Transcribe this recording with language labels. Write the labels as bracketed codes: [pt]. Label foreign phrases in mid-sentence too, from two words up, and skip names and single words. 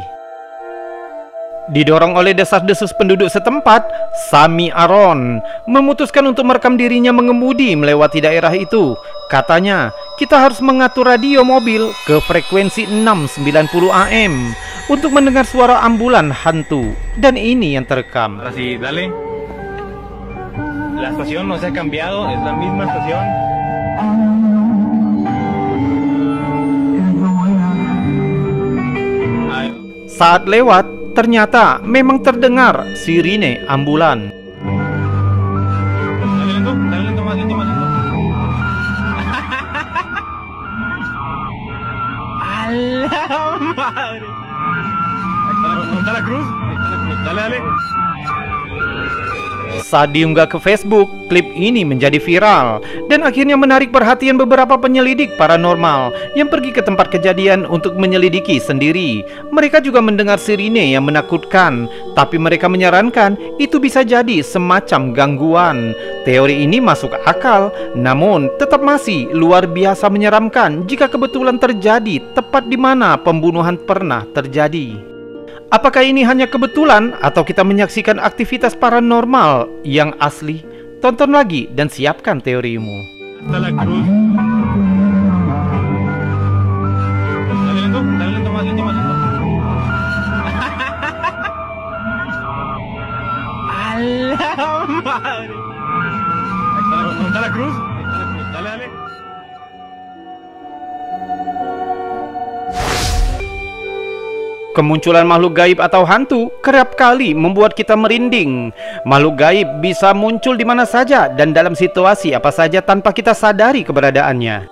[id] Didorong oleh desas-desus penduduk setempat, Sami Aron memutuskan untuk merekam dirinya mengemudi melewati daerah itu. Katanya, kita harus mengatur radio mobil ke frekuensi 690 AM untuk mendengar suara ambulan hantu. Dan ini yang terekam. [es] Así, dale. La estación no se ha cambiado, es la misma estación. [id] Saat lewat, ternyata memang terdengar sirine ambulan. [es] Dale lento, más lento, más lento. ¡A la madre! ¿Dónde está la cruz? Dale, dale. [id] Saat diunggah ke Facebook, klip ini menjadi viral dan akhirnya menarik perhatian beberapa penyelidik paranormal yang pergi ke tempat kejadian untuk menyelidiki sendiri. Mereka juga mendengar sirine yang menakutkan, tapi mereka menyarankan itu bisa jadi semacam gangguan. Teori ini masuk akal, namun tetap masih luar biasa menyeramkan jika kebetulan terjadi tepat di mana pembunuhan pernah terjadi. Apakah ini hanya kebetulan atau kita menyaksikan aktivitas paranormal yang asli? Tonton lagi dan siapkan teorimu. [es] Dale lento, más lento, más lento. ¡A la madre! ¿Dónde está la cruz? Dale, dale. [id] Kemunculan makhluk gaib atau hantu kerap kali membuat kita merinding. Makhluk gaib bisa muncul di mana saja dan dalam situasi apa saja tanpa kita sadari keberadaannya.